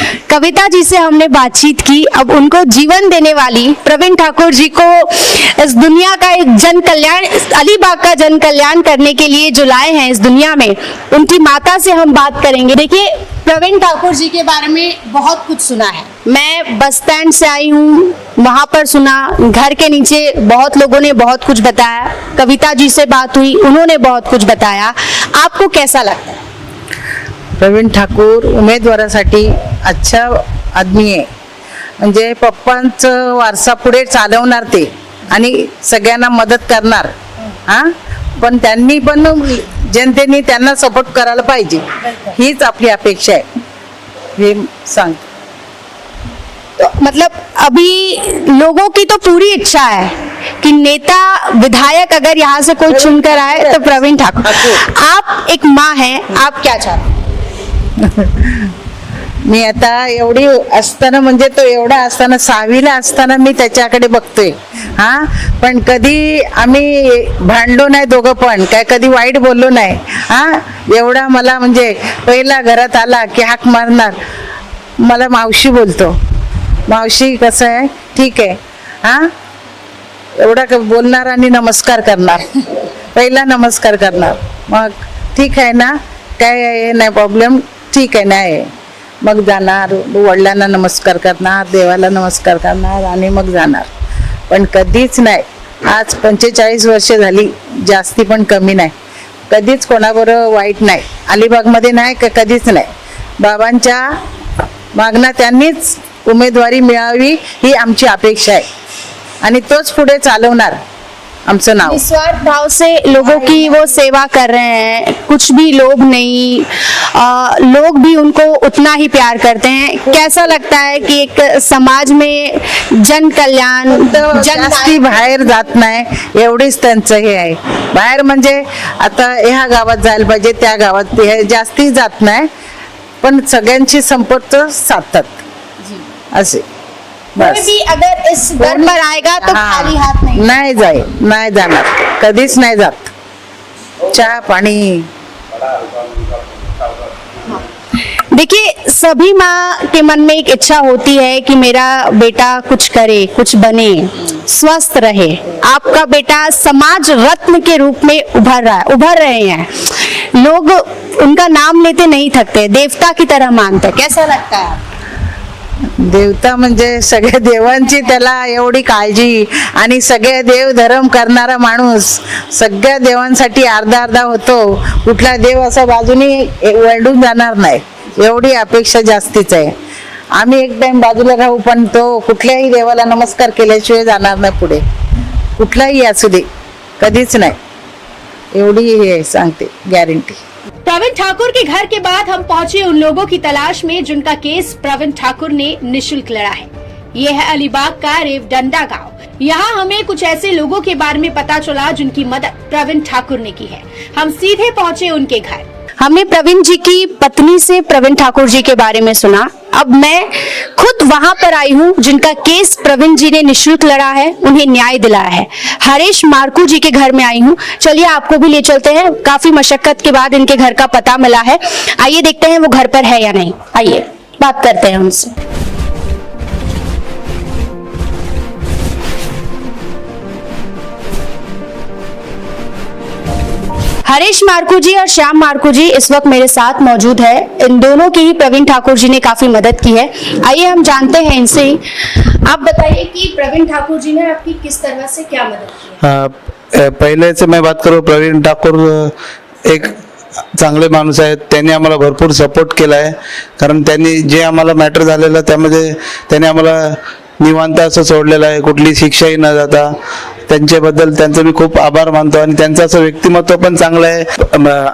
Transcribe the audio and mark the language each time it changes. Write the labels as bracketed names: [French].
[Hindi] कविता जी से हमने बातचीत की। अब उनको जीवन देने वाली प्रवीण ठाकुर जी को इस दुनिया का एक जन कल्याण, अलीबाग का जन कल्याण करने के लिए जो लाए हैं इस दुनिया में, उनकी माता से हम बात करेंगे। देखिए, प्रवीण ठाकुर जी के बारे में बहुत कुछ सुना है। मैं बस स्टैंड से आई हूँ, वहां पर सुना, घर के नीचे बहुत लोगों ने बहुत कुछ बताया, कविता जी से बात हुई, उन्होंने बहुत कुछ बताया। आपको कैसा लगता है? [Marathi] प्रवीण ठाकूर उमेदवारासाठी [Hindi] अच्छा आदमी [Marathi] आहे, म्हणजे पप्पांचं वारसा पुढे चालवणार ते आणि सगळ्यांना मदत करणार। हां, पण त्यांनी पण जनतेने त्यांना सपोर्ट करायला पाहिजे, हीच आपली अपेक्षा आहे। हे सांग, [Hindi] तो मतलब अभी लोगों की तो पूरी इच्छा है कि नेता विधायक अगर यहाँ से कोई चुनकर आए तो प्रवीण ठाकुर। आप एक माँ हैं, आप क्या चाहते हैं? [Marathi] मी आता एवढी असताना, म्हणजे तो एवढा असताना 6वीला असताना मी त्याच्याकडे बघतोय। हा, पण कधी आम्ही भांडलो नाही दोघं, पण काय कधी वाईट बोललो नाही। हा, एवढा मला म्हणजे पहिला घरात आला की हाक मारणार, मला मावशी बोलतो, मावशी कसं आहे, ठीक आहे, हा, एवढा बोलणार आणि नमस्कार करणार, पहिला नमस्कार करणार, मग ठीक आहे ना, काय नाही प्रॉब्लेम, ठीक आहे नाही, मग जाणार, वडिलांना नमस्कार करणार, देवाला नमस्कार करणार आणि मग जाणार। पण कधीच नाही, आज 45 वर्ष झाली, जास्ती पण कमी नाही, कधीच कोणाबरोबर वाईट नाही, अलिबागमध्ये नाही, कधीच नाही। बाबांच्या मागणं त्यांनीच उमेदवारी मिळावी ही आमची अपेक्षा आहे आणि तोच पुढे चालवणार हमसे नाव। [Hindi] निस्वार्थ भाव से लोगों की वो सेवा कर रहे हैं, कुछ भी लोग नहीं, लोग भी उनको उतना ही प्यार करते हैं। कैसा लगता है कि एक समाज में जन कल्याण, [Marathi] जास्ती बाहेर जात नाही, एवढीच त्यांचं हे आहे। बाहेर म्हणजे आता ह्या गावात जायला पाहिजे, त्या गावात जास्ती जात नाही, पण सगळ्यांची संपर्क साधतात असे। [Hindi] कोई भी अगर इस दर पर आएगा तो खाली हाथ नहीं, [Marathi] नाही जाणार, कधीच नाही जात। चहा पाणी। [Hindi] देखिए, सभी माँ के मन में एक इच्छा होती है कि मेरा बेटा कुछ करे, कुछ बने, स्वस्थ रहे। आपका बेटा समाज रत्न के रूप में उभर रहे हैं। लोग उनका नाम लेते नहीं थकते, देवता की तरह मानते। कैसा लगता है? [Marathi] देवता म्हणजे सगळ्या देवांची त्याला एवढी काळजी आणि सगळे देव धर्म करणारा माणूस, सगळ्या देवांसाठी अर्धा अर्धा होतो, कुठला देव असा बाजूनी वळून जाणार नाही, एवढी अपेक्षा जास्तीच आहे। आम्ही एक टाइम बाजूला राहू, पण तो कुठल्याही देवाला नमस्कार केल्याशिवाय जाणार नाही पुढे, कुठलाही असू दे, कधीच नाही, एवढी हे सांगते गॅरंटी। [Hindi] प्रवीण ठाकुर के घर के बाद हम पहुंचे उन लोगों की तलाश में जिनका केस प्रवीण ठाकुर ने निशुल्क लड़ा है। ये है अलीबाग का रेवडंडा गांव। यहाँ हमें कुछ ऐसे लोगों के बारे में पता चला जिनकी मदद प्रवीण ठाकुर ने की है। हम सीधे पहुंचे उनके घर। हमने प्रवीण जी की पत्नी से प्रवीण ठाकुर जी के बारे में सुना। अब मैं खुद वहां पर आई हूं जिनका केस प्रवीण जी ने निशुल्क लड़ा है, उन्हें न्याय दिलाया है। हरीश मार्कू जी के घर में आई हूं। चलिए आपको भी ले चलते हैं। काफी मशक्कत के बाद इनके घर का पता मिला है। आइए देखते हैं वो घर पर है या नहीं। आइए बात करते हैं उनसे। हरीश मार्कू जी और श्याम मार्कू जी इस वक्त मेरे साथ मौजूद है। इन दोनों की ही प्रवीण ठाकुर जी ने काफी मदद की है। आइए हम जानते हैं इनसे ही। आप बताइए कि प्रवीण ठाकुर जी ने आपकी किस तरह से क्या मदद की? पहिले से मैं बात करूँ, [Marathi] प्रवीण ठाकुर एक चांगले माणूस आहेत, त्यांनी आम्हाला भरपूर सपोर्ट केला आहे। कारण त्यांनी जे आम्हाला मॅटर झालेलं त्यामध्ये त्यांनी आम्हाला निवांत असं सोडलेलं आहे, कुठली शिक्षाही न जाता त्यांच्याबद्दल त्यांचं मी खूप आभार मानतो आणि त्यांचं असं व्यक्तिमत्व पण चांगलं आहे.